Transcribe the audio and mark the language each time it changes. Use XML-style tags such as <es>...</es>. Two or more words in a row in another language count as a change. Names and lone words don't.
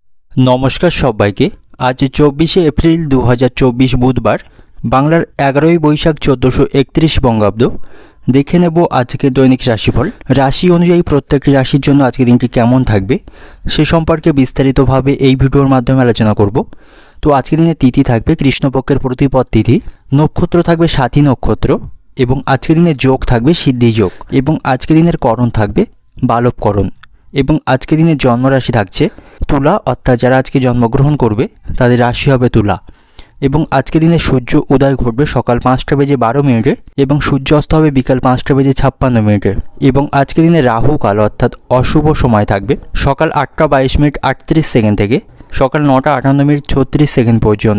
<bn>নমস্কার সবাইকে আজকে 24 এপ্রিল 2024 বুধবার বাংলার 11 বৈশাখ 1431 বঙ্গাব্দ দেখে নেব আজকে দৈনিক রাশিফল। রাশি অনুযায়ী প্রত্যেক রাশির জন্য আজকে দিনটি কেমন থাকবে সে সম্পর্কে বিস্তারিতভাবে এই ভিডিওর মাধ্যমে আলোচনা করব। তো আজকে দিনে তিথি থাকবে কৃষ্ণপক্ষের প্রতিপদ তিথি, নক্ষত্র থাকবে সাথী নক্ষত্র এবং আজকে দিনে যোগ থাকবে সিদ্ধি যোগ এবং আজকে দিনের করণ থাকবে বালবকরণ এবং আজকে দিনে জন্মরাশি থাকছে তুলা অর্থাৎ যারা আজকে জন্মগ্রহণ করবে তাদের রাশি হবে তুলা এবং আজকে দিনে সূর্য উদয় ঘটবে সকাল 5টা বেজে 12 মিনিটে এবং সূর্য অস্ত হবে বিকাল 5টা বেজে 56 মিনিটে এবং আজকে দিনে রাহু কাল অর্থাৎ অশুভ সময় থাকবে সকাল 8টা 22 মিনিট 38 সেকেন্ড থেকে সকাল 9টা 58 মিনিট 36 সেকেন্ড পর্যন্ত।</bn>